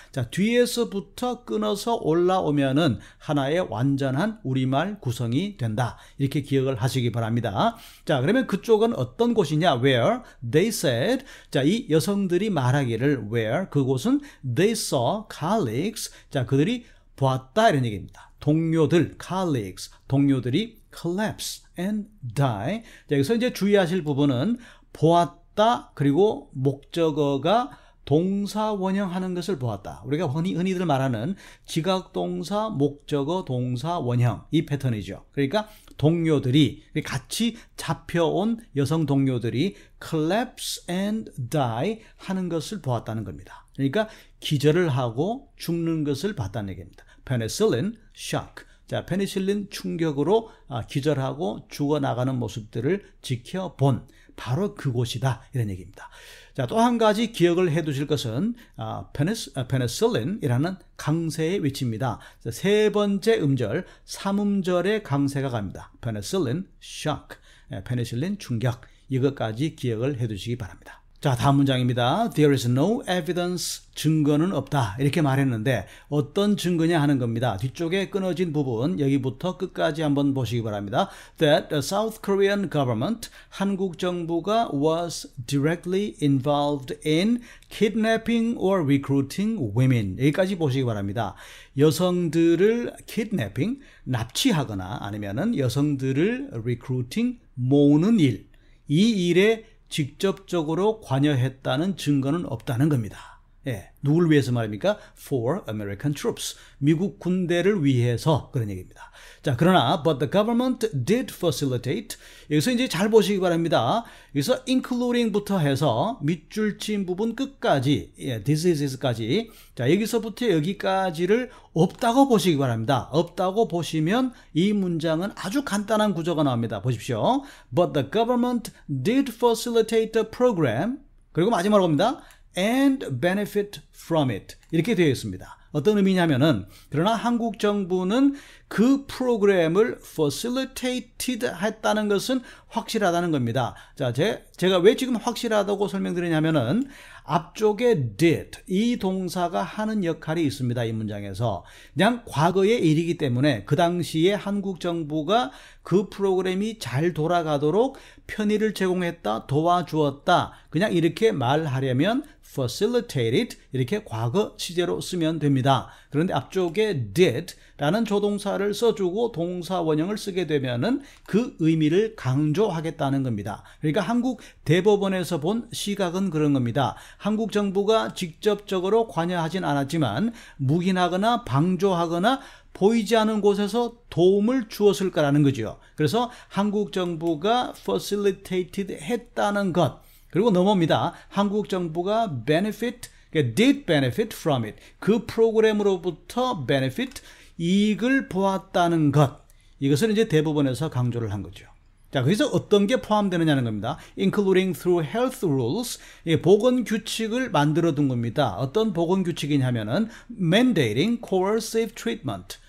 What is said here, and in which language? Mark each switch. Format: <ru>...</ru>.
<ko>자, 뒤에서부터 끊어서 올라오면은 하나의 완전한 우리말 구성이 된다. 이렇게 기억을 하시기 바랍니다. 자, 그러면 그쪽은 어떤 곳이냐?</ko> <en>Where they said,</en> <ko>자, 이 여성들이 말하기를 where, 그곳은</ko> <en>they saw colleagues,</en> <ko>자, 그들이 보았다 이런 얘기입니다. 동료들,</ko> <en>colleagues,</en> <ko>동료들이</ko> <en>collapse and die.</en> <ko>자, 여기서 이제 주의하실 부분은 보았다, 그리고 목적어가 동사 원형하는 것을 보았다. 우리가 흔히들 말하는 지각동사, 목적어, 동사 원형, 이 패턴이죠. 그러니까 동료들이, 같이 잡혀온 여성 동료들이</ko> <en>collapse and die</en> <ko>하는 것을 보았다는 겁니다. 그러니까 기절을 하고 죽는 것을 봤다는 얘기입니다.</ko> <en>penicillin shock.</en> <ko>자, 페니실린 충격으로 기절하고 죽어나가는 모습들을 지켜본 바로 그곳이다 이런 얘기입니다. 자, 또 한 가지 기억을 해 두실 것은 penicillin이라는 강세의 위치입니다. 세 번째 음절, 3음절의 강세가 갑니다. penicillin shock, 페니실린 충격, 이것까지 기억을 해 두시기 바랍니다. 자, 다음 문장입니다.</ko> <en>There is no evidence,</en> <ko>증거는 없다. 이렇게 말했는데 어떤 증거냐 하는 겁니다. 뒤쪽에 끊어진 부분 여기부터 끝까지 한번 보시기 바랍니다.</ko> <en>That the South Korean government,</en> <ko>한국 정부가</ko> <en>was directly involved in kidnapping or recruiting women.</en> <ko>여기까지 보시기 바랍니다. 여성들을 kidnapping, 납치하거나 아니면은 여성들을 recruiting, 모으는 일. 이 일에 직접적으로 관여했다는 증거는 없다는 겁니다. 예, 누굴 위해서 말입니까?</ko> <en>For American troops.</en> <ko>미국 군대를 위해서 그런 얘기입니다. 자, 그러나</ko> <en>but the government did facilitate.</en> <ko>여기서 이제 잘 보시기 바랍니다. 여기서 including부터 해서 밑줄 친 부분 끝까지, 예, diseases까지. 자, 여기서부터 여기까지를 없다고 보시기 바랍니다. 없다고 보시면 이 문장은 아주 간단한 구조가 나옵니다. 보십시오.</ko> <en>But the government did facilitate the program.</en> <ko>그리고 마지막으로 봅니다.</ko> <en>And benefit from it.</en> <ko>이렇게 되어 있습니다. 어떤 의미냐면은 그러나 한국 정부는 그 프로그램을 facilitated 했다는 것은 확실하다는 겁니다. 자, 제가 왜 지금 확실하다고 설명드리냐면은 앞쪽에 did 이 동사가 하는 역할이 있습니다. 이 문장에서 그냥 과거의 일이기 때문에 그 당시에 한국 정부가 그 프로그램이 잘 돌아가도록 편의를 제공했다, 도와주었다. 그냥 이렇게 말하려면 facilitated 이렇게 과거 시제로 쓰면 됩니다. 그런데 앞쪽에 did라는 조동사를 써주고 동사 원형을 쓰게 되면은 그 의미를 강조하겠다는 겁니다. 그러니까 한국 대법원에서 본 시각은 그런 겁니다. 한국 정부가 직접적으로 관여하진 않았지만 묵인하거나 방조하거나 보이지 않은 곳에서 도움을 주었을 거라는 거죠. 그래서 한국 정부가 facilitated 했다는 것. 그리고 넘어옵니다. 한국 정부가</ko> <en>did benefit from it.</en> <ko>그 프로그램으로부터 benefit, 이익을 보았다는 것. 이것을 이제 대법원에서 강조를 한 거죠. 자, 거기서 어떤 게 포함되느냐는 겁니다.</ko> <en>Including through health rules,</en> <ko>보건 규칙을 만들어 둔 겁니다. 어떤 보건 규칙이냐면은</ko> <en>mandating coercive treatment.</en>